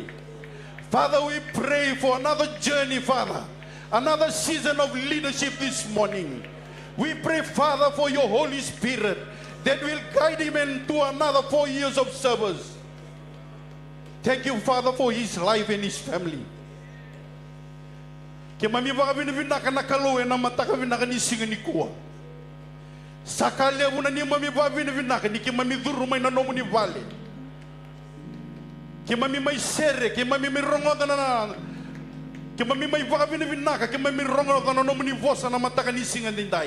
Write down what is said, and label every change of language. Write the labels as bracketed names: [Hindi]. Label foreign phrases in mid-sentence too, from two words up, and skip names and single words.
[English] Father, we pray for another journey, Father, another season of leadership this morning. We pray, Father, for your Holy Spirit that will guide him into another 4 years of service. Thank you, Father, for his life and his family. [Fijian] Kemami vakavina vinaka nakalo na mataka vinaka ni singa ni kuwa. Sakale una ni mami vakavina vinaka ni kemami dhuruma ina nomu ni vale. Kemami mai sere, kemami mai rongoda na kemami mai vakavina vinaka, kemami rongoda na nomu ni vosa na mataka ni singa ndai.